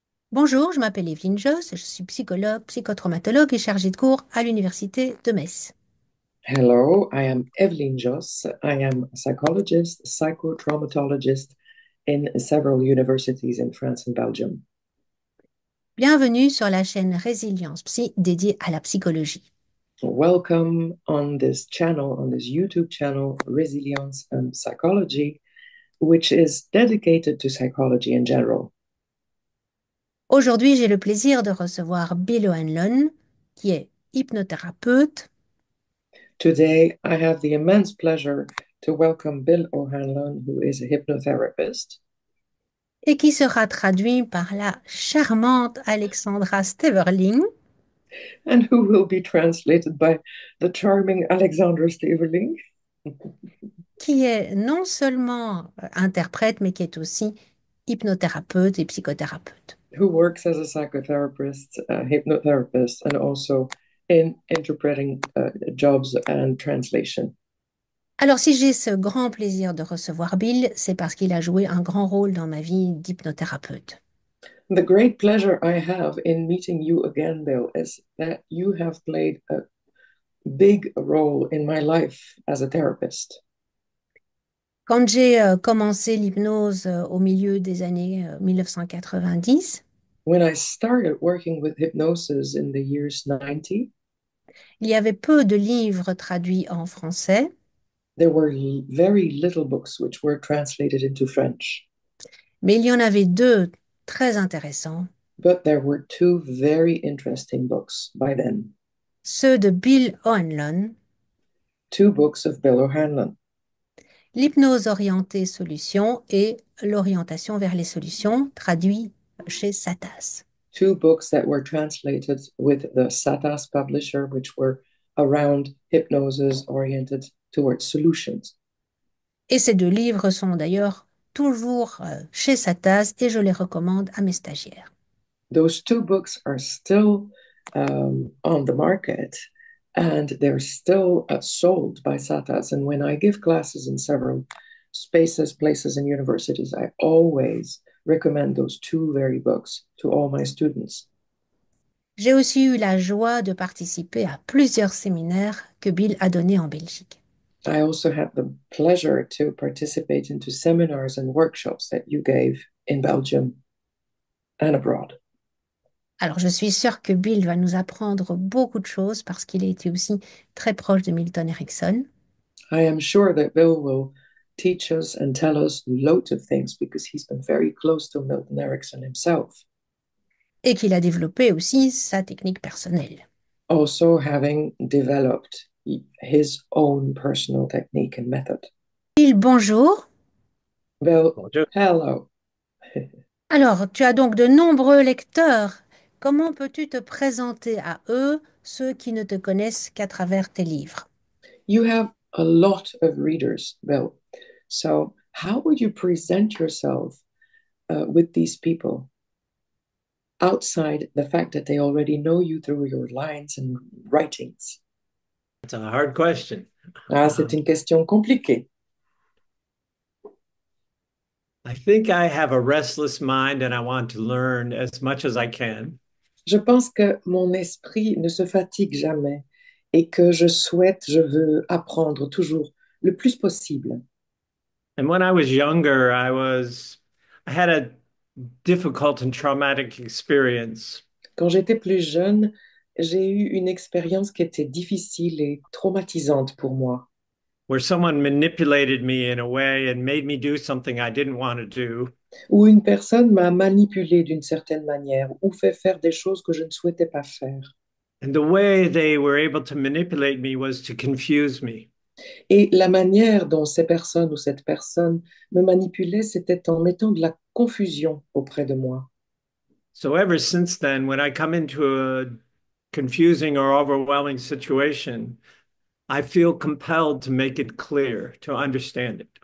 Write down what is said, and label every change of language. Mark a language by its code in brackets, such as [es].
[fr] Bonjour, je m'appelle Evelyne Joss, je suis psychologue, psychotraumatologue et chargée de cours à l'Université de Metz. [en] Hello, I am Evelyn Joss. I am a psychologist, psychotraumatologist in several universities in France and Belgium. [fr] Bienvenue sur la chaîne Résilience Psy dédiée à la psychologie. [en] Welcome on this channel, on this YouTube channel, Resilience and Psychology, which is dedicated to psychology in general. [fr] Aujourd'hui, j'ai le plaisir de recevoir Bill O'Hanlon, qui est hypnothérapeute [en] Today, I have the immense pleasure to welcome Bill O'Hanlon, who is a hypnotherapist, [fr] et qui sera traduit par la charmante Alexandra Steverling, [en] and who will be translated by the charming Alexandra Steverling, [fr] qui est non seulement interprète, mais qui est aussi hypnothérapeute et psychothérapeute. [en] who works as a psychotherapist, hypnotherapist, and also in interpreting jobs and translation. [fr] Alors, si j'ai ce grand plaisir de recevoir Bill, c'est parce qu'il a joué un grand rôle dans ma vie d'hypnothérapeute. [en] The great pleasure I have in meeting you again, Bill, is that you have played a big role in my life as a therapist. [fr] Quand j'ai commencé l'hypnose au milieu des années 1990, [en] When I started working with hypnosis in the years 90, [fr] il y avait peu de livres traduits en français, [en] there were very little books which were translated into French, [fr] mais il y en avait deux très intéressants, [en] but there were two very interesting books by then, [fr] ceux de Bill O'Hanlon, [en] two books of Bill O'Hanlon. [fr] L'hypnose orientée solution et L'orientation vers les solutions, traduit chez Satas. [en] Two books that were translated with the Satas publisher, which were around hypnosis oriented towards solutions. [fr] Et ces deux livres sont d'ailleurs toujours chez Satas et je les recommande à mes stagiaires. [en] Those two books are still on the market and they're still sold by Satas. And when I give classes in several spaces, places, and universities, I always recommend those two very books to all my students. [fr] J'ai aussi eu la joie de participer à plusieurs séminaires que Bill a donnés en Belgique. [en] I also had the pleasure to participate into seminars and workshops that you gave in Belgium and abroad. [fr] Alors je suis sûre que Bill va nous apprendre beaucoup de choses parce qu'il a été aussi très proche de Milton Erickson [en] I am sure that Bill will teach us and tell us loads of things because he's been very close to Milton Erickson himself, [fr] et qu'il a développé aussi sa technique personnelle. [en] also having developed his own personal technique and method. [fr] Bill, bonjour. [en] Bill, [fr] Bonjour. [en] hello. [fr] Alors, tu as donc de nombreux lecteurs. Comment peux-tu te présenter à eux, ceux qui ne te connaissent qu'à travers tes livres? [en] You have a lot of readers, Bill. So, how would you present yourself with these people outside the fact that they already know you through your lines and writings? It's a hard question. [fr] Ah, c'est une question compliquée. [en] I think I have a restless mind and I want to learn as much as I can. [fr] Je pense que mon esprit ne se fatigue jamais et que je veux apprendre toujours le plus possible. [en] And when I was younger, I had a difficult and traumatic experience [fr] Quand j'étais plus jeune, j'ai eu une expérience qui était difficile et traumatisante pour moi, [en] where someone manipulated me in a way and made me do something I didn't want to do. [fr] où une personne m'a manipulé d'une certaine manière ou fait faire des choses que je ne souhaitais pas faire. [en] And the way they were able to manipulate me was to confuse me. [fr] Et la manière dont ces personnes ou cette personne me manipulait, c'était en mettant de la confusion auprès de moi. [en] So ever since then, when I come into a confusing or overwhelming situation, I feel compelled to make it clear, to understand it.